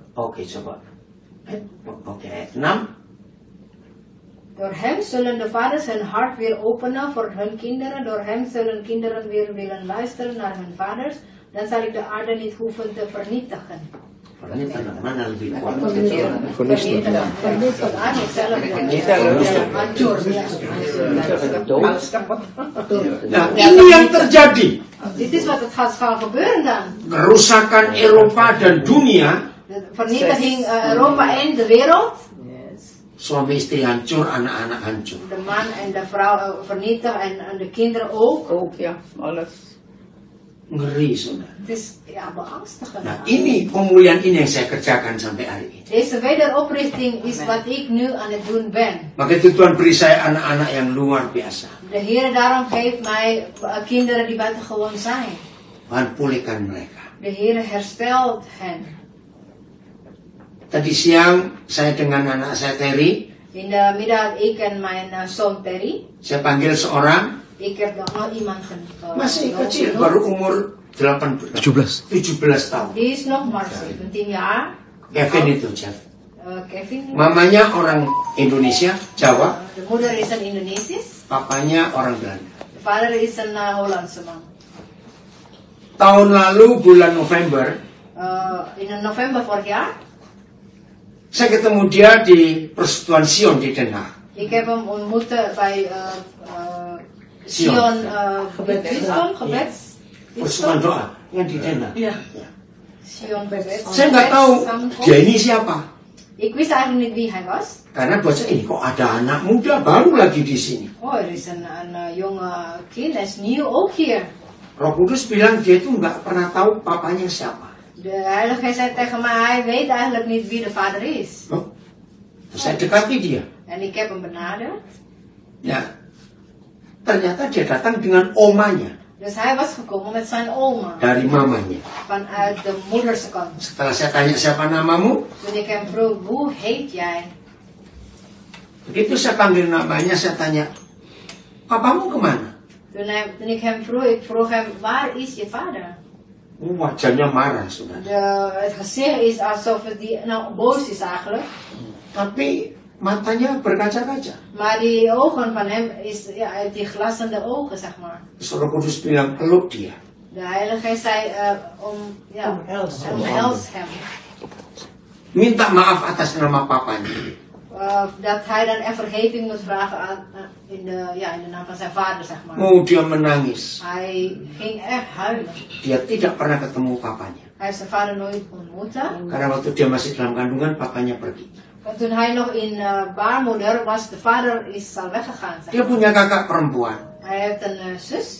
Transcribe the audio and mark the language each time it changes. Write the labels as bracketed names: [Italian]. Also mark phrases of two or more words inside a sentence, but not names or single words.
[Indonesian] Oke, coba. Oke, 6. [Dutch] Door hem zullen de vaders hun hart weer openen voor hun kinderen. Door hem zullen kinderen weer willen luisteren naar hun vaders. Dan zal ik de aarde niet hoeven te vernietigen. Vernietigen, [Indonesian] mana lebih kuat? Vernietigen. Ah, hancur. Nah, ini yang terjadi. [Dutch] Dit is wat het gaat gebeuren dan. [Indonesian] Kerusakan Eropa dan dunia. [Dutch] De vernietiging Europa en de wereld. [Indonesian] Suami istri hancur, anak-anak hancur. [Dutch] De man en de vrouw vernietigen en de kinderen ook. Ook, ja, alles. [Indonesian] Ngeri, saudara. [Dutch] Het is ja, beangstigend. [Indonesian] Nah, ini pemulihan ini yang saya kerjakan sampai hari ini. [Dutch] Deze wederoprichting is wat ik nu aan het doen ben. [Indonesian] Maka itu Tuhan beri saya anak-anak yang luar biasa. [Dutch] De Heer daarom geeft mij kinderen die buitengewoon zijn. [Indonesian] Tuhan pulihkan mereka. [Dutch] De Heer herstelt hen. [Indonesian] Tadi siang saya dengan anak saya Terry, [Dutch] In de middag ik en mijn zoon Terry. [Indonesian] saya panggil seorang, [Dutch] Ik heb nog iemand [Indonesian] masih kecil, baru umur 17 tahun. [Dutch] Die is nog maar 17 jaar. [Indonesian] Kevin itu, Jeff. Kevin. Mamanya orang Indonesia, Jawa. [Dutch] De moeder is een Indonesisch. [Indonesian] Papanya orang Belanda. [Dutch] De vader is een Hollandse man. [Indonesian] Tahun lalu bulan November, [Dutch] In november vorig jaar. [Indonesian] saya ketemu dia di Persekutuan Sion di Den Haag. [Dutch] Ik heb hem ontmoet bij Sion gebeds. [Indonesian] Persekutuan doa yang di Den Haag. [Dutch] Ja. Sion gebeds. [Indonesian] Saya nggak tahu dia ini siapa. [Dutch] Ik wist eigenlijk niet wie hij was. [Indonesian] Karena buat saya ini kok ada anak muda baru lagi di sini. [Dutch] Oh, er is een jonge kind, hij is nieuw ook hier. [Indonesian] Roh Kudus bilang dia itu nggak pernah tahu papanya siapa. [Dutch] De Heilige Geest zei tegen mij, hij weet eigenlijk niet wie de vader is. [Indonesian] Oh. Terus saya dekati dia. [Dutch] En ik heb hem benaderd. [Indonesian] Ya, ternyata dia datang dengan omanya. [Dutch] Dus hij was gekomen met zijn oma. [Indonesian] Dari mamanya. [Dutch] Vanuit de moederse kant. [Indonesian] Setelah saya tanya siapa namamu, [Dutch] Toen ik hem vroeg, hoe heet jij? [Indonesian] begitu saya panggil namanya, saya tanya, papamu kemana? [Dutch] Toen ik hem vroeg hem, waar is je vader? [Indonesian] Wajahnya marah, saudara. [Dutch] Het gezicht is alsof het boos is eigenlijk. [Indonesian] Tapi matanya berkaca-kaca. [Dutch] Maar die ogen van hem is, ja, hij heeft die glassende ogen, zeg maar. [Indonesian] Terus Roh Kudus bilang, peluk dia. [Dutch] De Heilige Geest zei, omhels hem. [Indonesian] Minta maaf atas nama papanya. [Dutch] Dat hij dan echt vergeving moet vragen in de naam van zijn vader, zeg maar. [Indonesian] Oh, dia menangis. [Dutch] Hij ging echt huilen. [Indonesian] Dia tidak pernah ketemu papanya. [Dutch] Hij heeft zijn vader nooit ontmoet. [Indonesian] Karena waktu dia masih dalam kandungan, papanya pergi. [Dutch] En toen hij nog in baarmoeder was, de vader is al weggegaan. Zeg [Indonesian] Dia [Dutch] maar. [Indonesian] punya kakak perempuan. [Dutch] Hij heeft een zus.